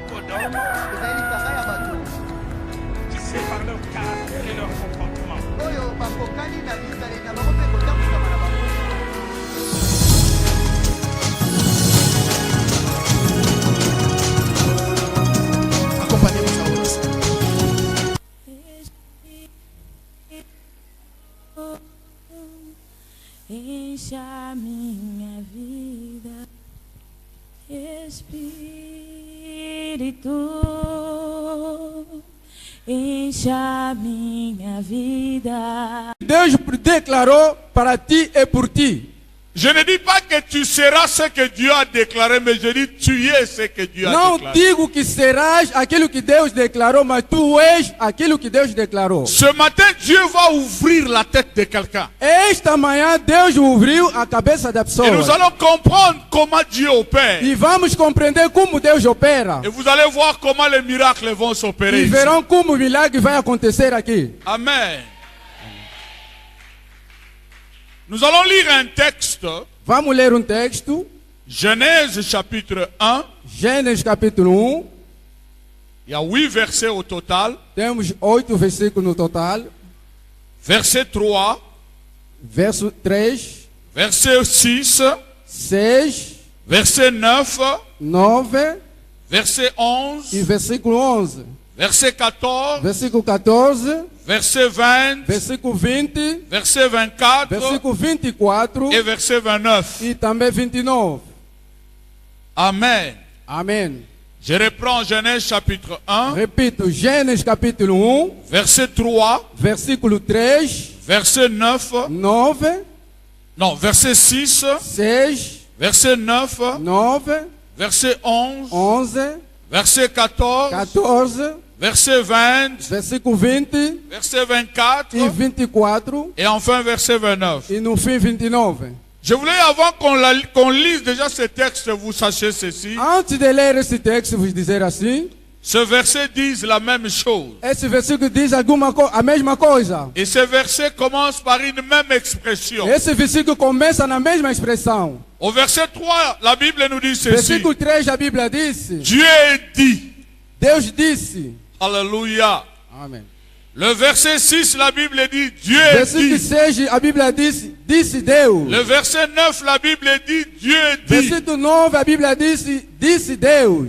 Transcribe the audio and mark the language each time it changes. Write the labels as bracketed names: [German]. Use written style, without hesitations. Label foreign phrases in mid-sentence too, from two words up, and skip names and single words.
[French] Tu sais par leur caractère et leur comportement. [Portuguese] Acompanhemos a oração. Enche a minha vida, Espírito, enche a minha vida. Deus declarou para ti e por ti. [French] Je ne dis pas que tu seras ce que Dieu a déclaré, mais je dis tu es ce que Dieu a [Portuguese] Não [French] déclaré. [Portuguese] digo que serás aquilo que Deus declarou, mas tu és aquilo que Deus declarou. [French] Ce matin, Dieu va ouvrir la tête de quelqu'un. [Portuguese] Esta manhã Deus ouviu a cabeça da pessoa. [French] Et nous allons comprendre comment Dieu opère. [Portuguese] E vamos compreender como Deus opera. [French] Et vous allez voir comment les miracles vont s'opérer. [Portuguese] E [French] ici. [Portuguese] verão como o milagre vai acontecer aqui. Amen. [French] Nous allons lire un texte. [Portuguese] Vamos ler um texto. [French] Genèse chapitre 1. [Portuguese] Gênesis capítulo 1. [French] Il y a 8 versets au total. [Portuguese] Temos 8 versículos no total. [French] Verset 3. [Portuguese] Verso 3. [French] Verset 6. [Portuguese] 6. [French] Verset 9. [Portuguese] 9. [French] Verset 11. [Portuguese] E versículo 11. [French] Verset 14. [Portuguese] Versículo 14. [French] Verset 20. [Portuguese] Versículo 20. [French] Verset 24. [Portuguese] Versículo 24. [French] Et verset 29. [Portuguese] E também 29. [French] Amen. [Portuguese] Amém. [French] Je reprends Genèse chapitre 1. [Portuguese] Repito, Gênesis capítulo 1. [French] Verset 3. [Portuguese] Versículo 3. [French] Verset 9. [Portuguese] 9. [French] Non, verset 6. [Portuguese] 6. [French] Verset 9. [Portuguese] 9. [French] Verset 11. [Portuguese] 11. [French] Verset 14. [Portuguese] 14. [French] Verset 20. [Portuguese] Versículo 20. [French] Verset 24. [Portuguese] E 24. [French] Et enfin verset 29. [Portuguese] E no fim 29. [French] Je voulais avant qu'on lise déjà ce texte, vous sachiez ceci. [Portuguese] Antes de ler esse texto, vos dizer assim. [French] Ce verset dit la même chose. [Portuguese] Esse versículo diz a mesma coisa. [French] Et ce verset commence par une même expression. [Portuguese] Esse versículo começa na mesma expressão. [French] Au verset 3, la Bible nous dit ceci. [Portuguese] Versículo 3, a Bíblia disse. [French] Dieu dit. [Portuguese] Deus disse. [French] Alléluia. [Portuguese] Amém. [French] Le verset 6, la Bible dit Dieu [Portuguese] Versículo [French] dit. [Portuguese] 6, a Bíblia disse Deus. [French] Le verset 9, la Bible dit Dieu dit. [Portuguese] Versículo 9, a Bíblia disse Deus.